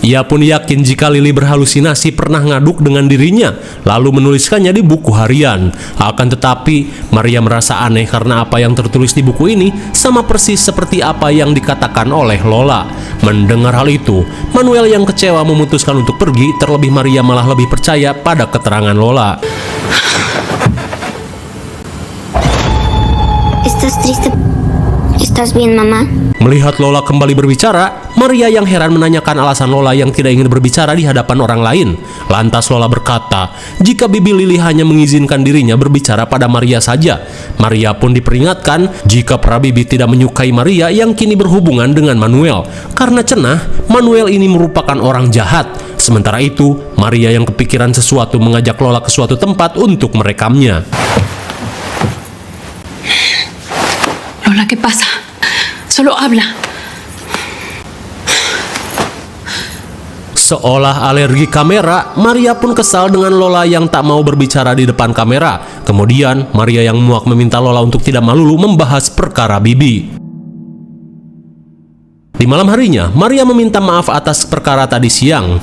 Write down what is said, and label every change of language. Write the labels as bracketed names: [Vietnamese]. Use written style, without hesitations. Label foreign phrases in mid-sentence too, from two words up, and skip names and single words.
[Indonesian] Ia pun yakin jika Lily berhalusinasi pernah ngaduk dengan dirinya, lalu menuliskannya di buku harian. Akan tetapi, Maria merasa aneh karena apa yang tertulis di buku ini sama persis seperti apa yang dikatakan oleh Lola. Mendengar hal itu, Manuel yang kecewa memutuskan untuk pergi, terlebih Maria malah lebih percaya pada keterangan Lola. [Spanish] ¿Estás triste? ¿Estás bien, mamá? [Indonesian] Melihat Lola kembali berbicara, Maria yang heran menanyakan alasan Lola yang tidak ingin berbicara di hadapan orang lain. Lantas Lola berkata, jika bibi Lily hanya mengizinkan dirinya berbicara pada Maria saja. Maria pun diperingatkan jika para bibi tidak menyukai Maria yang kini berhubungan dengan Manuel. Karena cenah, Manuel ini merupakan orang jahat. Sementara itu, Maria yang kepikiran sesuatu mengajak Lola ke suatu tempat untuk merekamnya. [Spanish] Lola, ¿qué pasa? Solo habla. [Indonesian] Seolah alergi kamera, Maria pun kesal dengan Lola yang tak mau berbicara di depan kamera. Kemudian, Maria yang muak meminta Lola untuk tidak melulu membahas perkara Bibi. Di malam harinya, Maria meminta maaf atas perkara tadi siang.